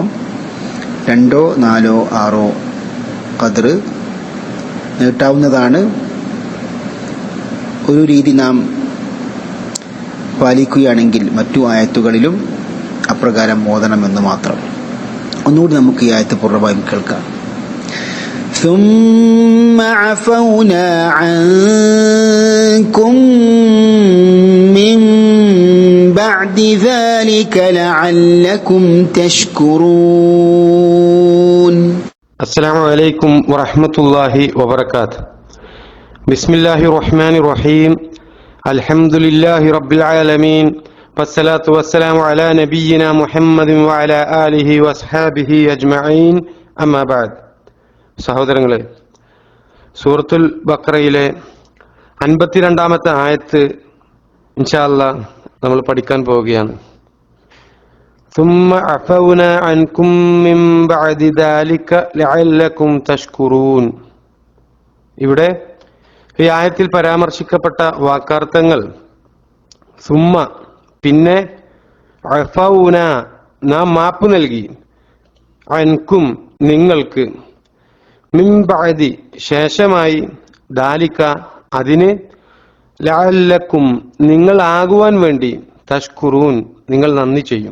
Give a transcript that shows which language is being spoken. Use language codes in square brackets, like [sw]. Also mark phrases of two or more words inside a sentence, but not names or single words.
[ml] 2, 4, 6 ഖദ്ർ നീട്ടാവുന്നതാണ്. ഒരു രീതി നാം പാലിക്കുകയാണെങ്കിൽ മറ്റു ആയത്തുകളിലും അപ്രകാരം ഓതണമെന്ന് മാത്രം. ഒന്നുകൂടി നമുക്ക് ഈ ആയത്ത് പൂർണ്ണമായും കേൾക്കാം. [ar] ثم عفونا عنكم من بعد ذلك لعلكم تشكرون. السلام عليكم ورحمة الله وبركاته. بسم الله الرحمن الرحيم. الحمد لله رب العالمين والصلاة والسلام على نبينا محمد وعلى آله وأصحابه أجمعين. أما بعد. [ml] സഹോദരങ്ങളെ, സൂറത്തുൽ ബഖറയിലെ 52-ാമത്തെ ആയത്ത് [ar] إن شاء الله [ml] നമ്മൾ പഠിക്കാൻ പോവുകയാണ്. [ar] ثم عفونا عنكم من بعد ذلك لعلكم تشكرون. [ml] ഇവിടെ ഈ ആയത്തിൽ പരാമർശിക്കപ്പെട്ട വാക്കാർത്ഥങ്ങൾ സുമ്മ പിന്നെ, അഫൗന നാം മാപ്പ് നൽകി, അൻകും നിങ്ങൾക്ക്, [ar] من بعد [ml] ശേഷമായി, ദാലിക അതിന്, ലഅല്ലക്കും നിങ്ങളാകുവാൻ വേണ്ടി, തഷ്കുറൂൻ നിങ്ങൾ നന്ദി ചെയ്യും.